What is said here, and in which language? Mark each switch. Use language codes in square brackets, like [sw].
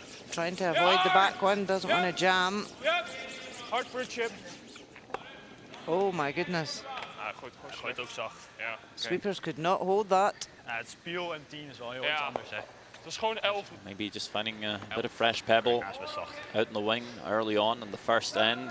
[en] Trying to avoid the back one. Doesn't want to jam. Yep. Hard for a chip. Oh my goodness. [nl] Gooit ook zacht. Ja. [en] Sweepers could not hold that. [nl] Het speel en 10 is wel heel iets anders, hè. Het is gewoon 11. [en] Maybe just finding a bit of fresh pebble out in the wing early on in the first end.